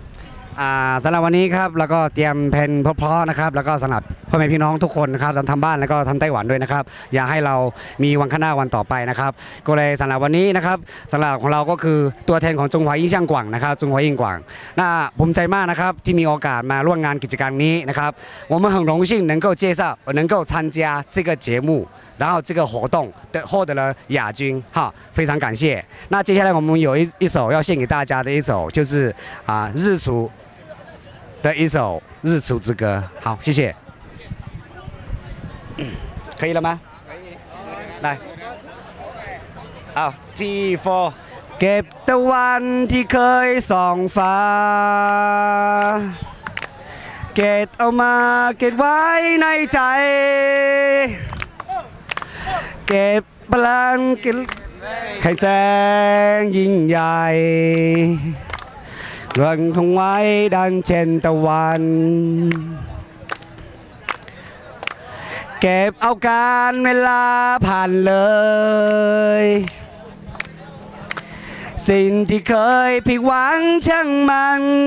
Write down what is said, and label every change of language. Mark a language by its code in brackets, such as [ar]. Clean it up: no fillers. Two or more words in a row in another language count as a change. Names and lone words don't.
[th] สำหรับวันนี้ครับแล้วก็เตรียมเพลงเพราะๆนะครับแล้วก็สำหรับพ่อแม่พี่น้องทุกคนนะครับทำบ้านแล้วก็ทำไต้หวันด้วยนะครับอยากให้เรามีวันข้างหน้าวัน ต่อไปนะครับก็เลยสำหรับวันนี้นะครับสำหรับของเราก็คือตัวแทนของจงหวายี่ช่างกว่างนะครับจงหวายิ่งกว่างน่าภูมิใจมากนะครับที่มีโอกาสมาร่วมงานกิจกรรมนี้นะครับ [zh] 我们很荣幸能够介绍能够参加这个节目然后这个活动获得了亚军哈非常感谢那接下来我们有一首要献给大家的一首就是日出的一首《日出之歌》，好，谢谢。可以了吗？可以。来，好 [th] ，G4，เก็บตะวันที่เคยส่องฟ้าเก็บเอามาเก็บไว้ในใจ เก็บพลังเก็บให้แสงยิ่งใหญ่เรื่องคงไว้ดังเช่นตะวันเก็บเอาการเวลาผ่านเลยสิ่งที่เคยผิดหวังช่างมัน